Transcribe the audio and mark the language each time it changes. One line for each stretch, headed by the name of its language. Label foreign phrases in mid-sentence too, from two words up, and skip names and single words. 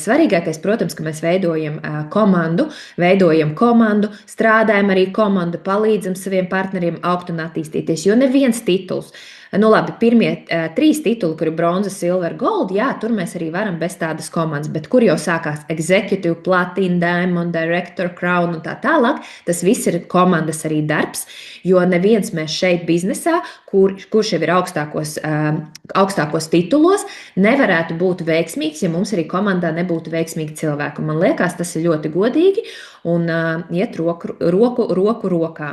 Latvian: Svarīgākais, protams, ka mēs veidojam komandu, strādājam arī komandu, palīdzam saviem partneriem augt un attīstīties, jo neviens tituls. Nu, labi, pirmie 3 tituli, kuri ir bronza, silver, gold, jā, tur mēs arī varam bez tādas komandas, bet kur jau sākās executive, platinum, diamond, director, crown un tā tālāk, tas viss ir komandas arī darbs, jo neviens mēs šeit biznesā, kurš jau ir augstākos titulos, nevarētu būt veiksmīgs, ja mums arī komandā nebūtu veiksmīgi cilvēki. Man liekas, tas ir ļoti godīgi un iet roku rokā.